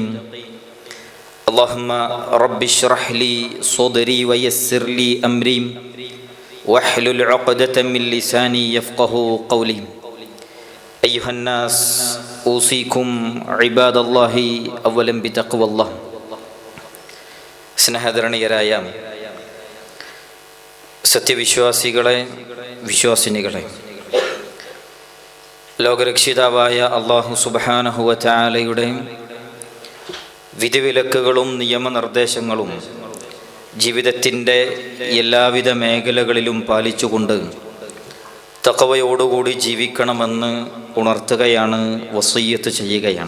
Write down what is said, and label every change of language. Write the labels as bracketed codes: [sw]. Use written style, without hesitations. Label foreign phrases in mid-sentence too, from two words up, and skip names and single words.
[ar] اللهم رب اشرح لي صدري ويسر لي أمري واحلل عقدة من لساني يفقه قولي. أيها الناس أوصيكم عباد الله أولا بتقوى الله. [ml] സ്നേഹധരണീയരായ സത്യവിശ്വാസികളെ, വിശ്വാസിനികളെ, ലോകരക്ഷിതാവായ അല്ലാഹു [ar] سبحانه وتعالى [ml] വിധിവിലക്കുകളും നിയമനിർദ്ദേശങ്ങളും ജീവിതത്തിൻ്റെ എല്ലാവിധ മേഖലകളിലും പാലിച്ചുകൊണ്ട് തഖ്വയോടുകൂടി ജീവിക്കണമെന്ന് ഉണർത്തുകയാണ്, വസിയ്യത്ത് ചെയ്യുകയാണ്.